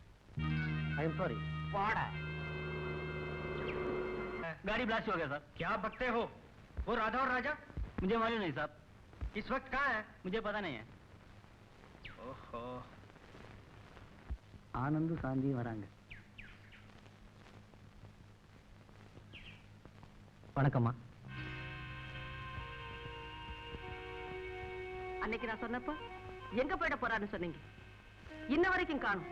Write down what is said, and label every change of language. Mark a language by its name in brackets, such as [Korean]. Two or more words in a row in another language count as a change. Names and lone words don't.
[English] I am sorry [Tamil] வாடா [Hindi] गाड़ी ब्लास्ट हो गया साहब। क्या बकते हो? वो राधा और राजा मुझे मालूम नहीं साहब, इस वक्त कहाँ है? मुझे पता नहीं है। ओहो, [Tamil] ஆனந்து சாந்தி வராங்க. வணக்கம்மா. அன்னைக்கு நான் சொன்னப்போ எங்க போயிட போறான்னு சொன்னீங்க, இன்ன வரைக்கும் காணும்.